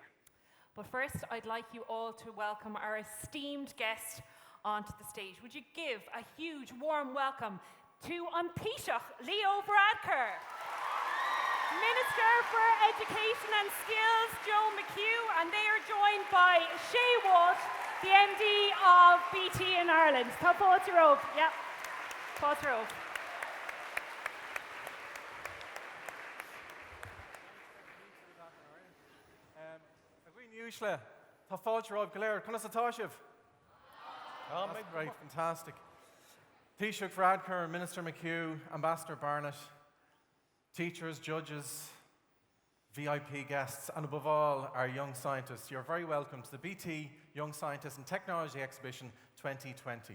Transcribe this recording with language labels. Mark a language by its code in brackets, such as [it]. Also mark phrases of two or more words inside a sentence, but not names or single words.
[en] But first, I'd like you all to welcome our esteemed guest onto the stage. Would you give a huge, warm welcome to An Taoiseach Leo Varadkar, Minister for Education and Skills, Joe McHugh, and they are joined by Shay Walsh, the MD of BT in Ireland. [ga] Tá fáilte róg. Yep. Fáilte róg. Usually, tá fáilte roibh go léir, conas atá sibh? [en] Oh, that's great, fantastic. Taoiseach Varadkar, Minister McHugh, Ambassador Barnett, teachers, judges, VIP guests, and above all, our young scientists. You're very welcome to the BT Young Scientists and Technology Exhibition 2020.